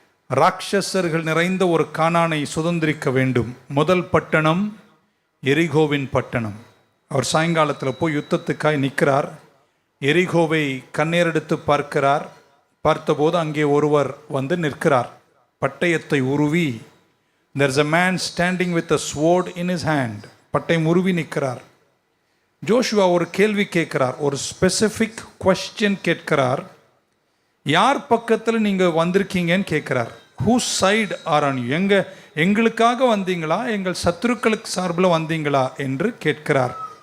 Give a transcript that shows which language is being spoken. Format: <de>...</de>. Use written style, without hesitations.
<ta>ராட்சசர்கள் நிறைந்த ஒரு கானானை சுதந்திரிக்க வேண்டும். முதல் பட்டணம் எரிகோவின் பட்டணம். அவர் சாயங்காலத்தில் போய் யுத்தத்துக்காய் நிற்கிறார். எரிகோவை கண்ணேறெடுத்து பார்க்கிறார். பார்த்தபோது அங்கே ஒருவர் வந்து நிற்கிறார், பட்டயத்தை உருவி.</ta> <en>There's a man standing with a sword in his hand.</en> <ta>பட்டயம் உருவி நிற்கிறார். ஜோஷுவா ஒரு கேள்வி கேட்கிறார், ஒரு</ta> <en>specific question</en> <ta>கேட்கிறார். யார் பக்கத்தில் நீங்கள் வந்திருக்கீங்கன்னு கேட்குறார்.</ta> <en>Whose side are on you?</en> <ta>எங்களுக்காக வந்தீங்களா, எங்கள் சத்துருக்களுக்கு சார்பில் வந்தீங்களா என்று கேட்கிறார்.</ta>